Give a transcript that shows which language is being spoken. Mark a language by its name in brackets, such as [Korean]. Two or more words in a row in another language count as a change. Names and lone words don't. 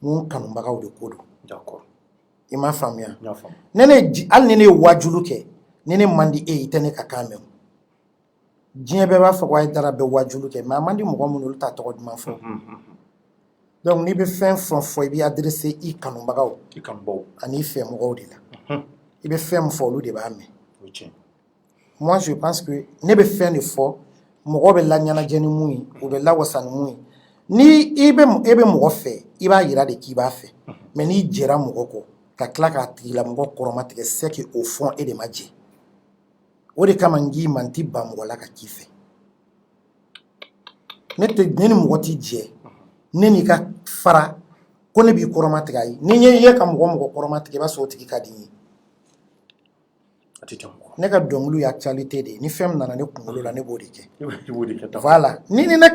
[Bambara] ko n kanubagaw de ko don i m'a faamuya hali ni ne ye wajulu kɛ ni ne man di e ye i tɛ ne ka kan mɛn diɲɛ bɛɛ b'a fɔ ko Hayidara bɛ wajulu kɛ mais a man di mɔgɔ minnu olu t'a tɔgɔ duman fɔ donc n'i bɛ fɛn fɛn fɔ i bɛ adressé i kanubagaw ani i fɛmɔgɔw de la i bɛ fɛn min fɔ olu de b'a mɛn [French] moi je pense que [Bambara] ne bɛ fɛn de fɔ mɔgɔ bɛ laɲɛnajɛ ni mun ye u bɛ lawasa ni mun ye ni e bɛ mɔgɔ fɛ i b'a yira de k'i b'a fɛ mais n'i jɛra mɔgɔ kɔ ka tila k'a tigilamɔgɔ kɔrɔmatigɛ [French] c'est que au fond [Bambara] e de ma jɛ o de kama n k'i ma n tɛ ban mɔgɔ la ka k'i fɛ ne ni mɔgɔ t'i jɛ ne n'i ka fara ko ne b'i kɔrɔmatigɛ ayi ni n ye ka mɔgɔ kɔrɔmatigɛ i b'a sɔrɔ o tigi ka di n ye ne ka dɔnkiliw ye actualité de ye ni fɛn min nana ne kunkolo la ne b'o de kɛ voilà ni ne